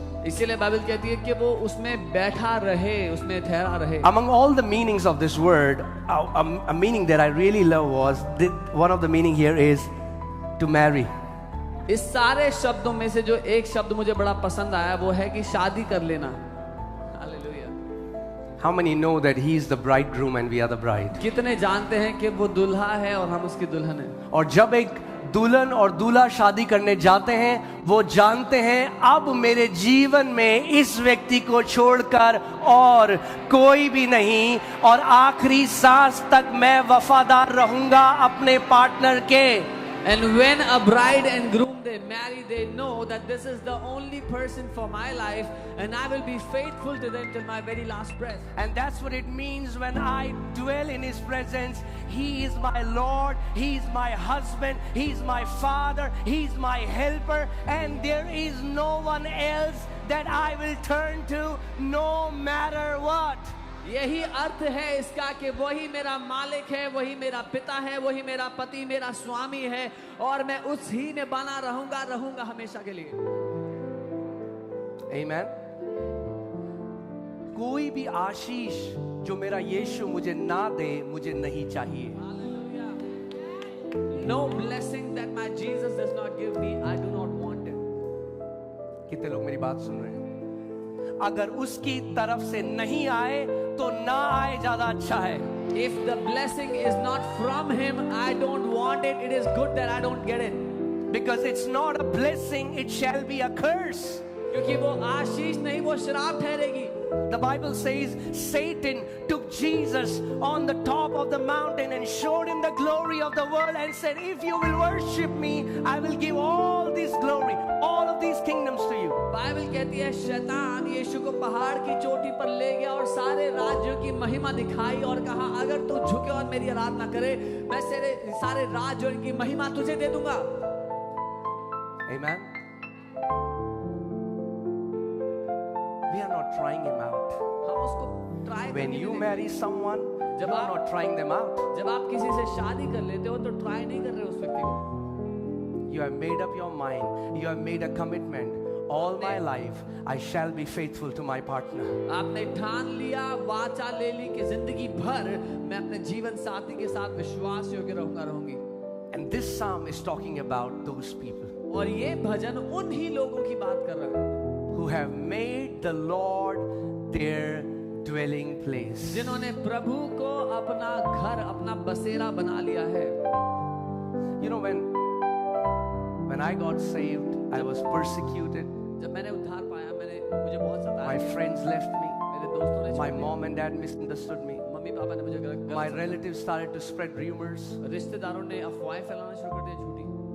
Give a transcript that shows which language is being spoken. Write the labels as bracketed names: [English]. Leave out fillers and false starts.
[Hindi] इसीलिए बाइबल कहती है कि वो उसमें बैठा रहे, उसमें ठहरा रहे. [English] Among all the meanings of this word, a meaning that I really love was one of the meaning here is to marry. [Hindi] इस सारे शब्दों में से जो एक शब्द मुझे बड़ा पसंद आया वो है कि शादी कर लेना. Hallelujah. [English] How many know that he is the bridegroom and we are the bride? [Hindi] कितने जानते हैं कि वो दुल्हा है और हम उसकी दुल्हन है. और जब एक दुल्हन और दूल्हा शादी करने जाते हैं, वो जानते हैं अब मेरे जीवन में इस व्यक्ति को छोड़कर और कोई भी नहीं, और आखिरी सांस तक मैं वफादार रहूंगा अपने पार्टनर के. [English] And when a bride and groom they marry, they know that this is the only person for my life and I will be faithful to them till my very last breath. And that's what it means when I dwell in his presence. He is my Lord, he is my husband, he is my father, he is my helper, and there is no one else that I will turn to no matter what. [Hindi] यही अर्थ है इसका कि वही मेरा मालिक है, वही मेरा पिता है, वही मेरा पति, मेरा स्वामी है, और मैं उसी में बना रहूंगा हमेशा के लिए. [English] Amen. [Hindi] कोई भी आशीष जो मेरा यीशु मुझे ना दे, मुझे नहीं चाहिए. [English] No blessing that my Jesus does not give me, I do not want it. [Hindi] कितने लोग मेरी बात सुन रहे हैं? अगर उसकी तरफ से नहीं आए तो ना आए ज्यादा अच्छा है. [English] If the blessing is not from him, I don't want it. It is good that I don't get it. Because it's not a blessing, it shall be a curse. [Hindi] क्योंकि वो आशीष नहीं, वो श्राप ठहरेगी. [English] The Bible says Satan took Jesus on the top of the mountain and showed him the glory of the world and said, if you will worship me, I will give all this glory, all of these kingdoms to you. [Hindi] Bible कहती है शैतान यीशु को पहाड़ की चोटी पर ले गया और सारे राज्यों की महिमा दिखाई और कहा अगर तू झुके और मेरी आराधना करे, मैं सारे राज्यों की महिमा तुझे दे दूंगा. [English] Amen. We are not trying him out. [Hindi] हम उसको try [English] When you marry someone, you are not trying them out. [Hindi] जब आप किसी से शादी कर लेते हो तो ट्राई नहीं कर रहे उस व्यक्ति को. [English] You have made up your mind. You have made a commitment. All my life, I shall be faithful to my partner. [Hindi] आपने ठान लिया, वाचा ले ली कि जिंदगी भर मैं अपने जीवन साथी के साथ विश्वास योग्य रहूंगी. [English] And this psalm is talking about those people. [Hindi] और ये भजन उन ही लोगों की बात कर रहा है [English] who have made the Lord their dwelling place. [Hindi] जिन्होंने प्रभु को अपना घर, अपना बसेरा बना लिया है. [English] You know, when I got saved, I was persecuted. [Hindi] जब मैंने उद्धार पाया, मुझे बहुत सताया. [English] My friends left me. [Hindi] मेरे दोस्तों ने [English] My mom and dad misunderstood me. [Hindi] Mummy papa ने मुझे गलत. [English] My relatives started to spread rumors. [Hindi] रिश्तेदारों ने अफवाहें फैलाना शुरू कर दी झूठी.